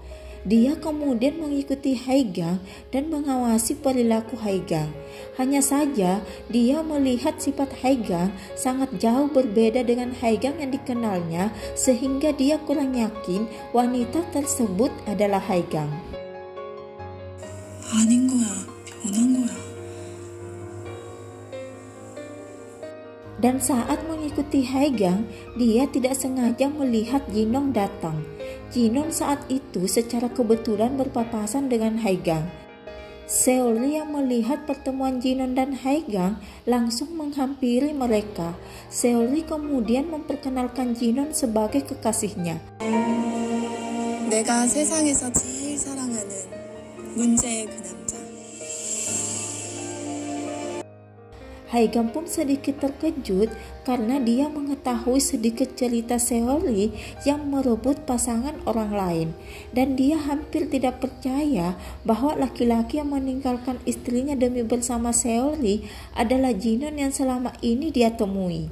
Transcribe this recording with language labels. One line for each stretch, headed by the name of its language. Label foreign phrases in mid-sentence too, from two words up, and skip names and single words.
Indonesian: Dia kemudian mengikuti Haigang dan mengawasi perilaku Haigang. Hanya saja dia melihat sifat Haigang sangat jauh berbeda dengan Haigang yang dikenalnya sehingga dia kurang yakin wanita tersebut adalah Haigang.
Korean: 아닌 거야. 변한 거야.
Indonesian: Dan saat mengikuti Haigang, dia tidak sengaja melihat Jinon datang. Jinon saat itu secara kebetulan berpapasan dengan Haigang. Seolri yang melihat pertemuan Jinon dan Haigang langsung menghampiri mereka. Seolri kemudian memperkenalkan Jinon sebagai kekasihnya.
Korean: 내가 세상에서 제일 사랑하는 문제의 그 남자.
Indonesian: Haigang pun sedikit terkejut karena dia mengetahui sedikit cerita Seolri yang merebut pasangan orang lain, dan dia hampir tidak percaya bahwa laki-laki yang meninggalkan istrinya demi bersama Seolri adalah Jinon yang selama ini dia temui.